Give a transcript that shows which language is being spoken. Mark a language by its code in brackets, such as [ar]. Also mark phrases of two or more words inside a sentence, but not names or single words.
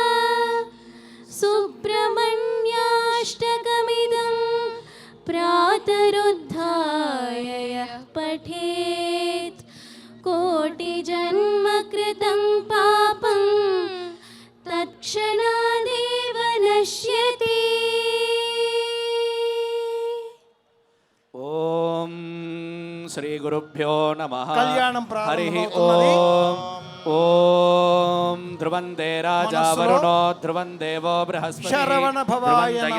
[sa] सुब्रह्मण्याष्टकमिदं प्रातरुद्धाय यः पठेत् कोटिजन्मकृतं पापं तत्क्षणादेव नश्यति। ఓం శ్రీ గురుభ్యో నమః. [te] కళ్యాణం హరి ప్రారంభమవుతున్నది. [sa] ఓం ఓం ధ్రువందే రాజా [te] మనస్సులో [sa] వరుణో ధ్రువం దేవో బృహస్పతి శరవణ భవాయ ధ్రువం